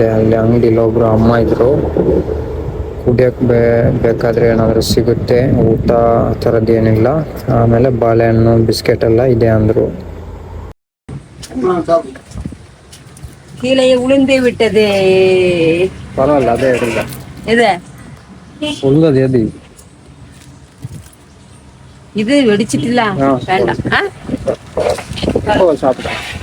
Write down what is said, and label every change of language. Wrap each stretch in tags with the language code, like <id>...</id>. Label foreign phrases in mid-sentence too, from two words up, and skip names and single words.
<kn>ಅಲ್ಲಿ ಅಂಗಡಿಲಿ ಒಬ್ರು ಅಮ್ಮ ಇದ್ರು. ಕುಡಿಯೋಕ್ಕೆ ಬೇಕಾದರೆ ಏನಾದರೂ ಸಿಗುತ್ತೆ, ಊಟ ಆ ಥರದ್ದು ಏನಿಲ್ಲ. ಆಮೇಲೆ ಬಾಳೆಹಣ್ಣು ಬಿಸ್ಕೆಟ್ ಎಲ್ಲ ಇದೆ ಅಂದರು.</kn> <ta>கீழே விழுந்து விட்டது. பரவாயில்ல, அதே எடுங்க. இது உழுந்தது எது? இது வெடிச்சிட்டுல வேண்டாம். சாப்பிட்டேன்.</ta>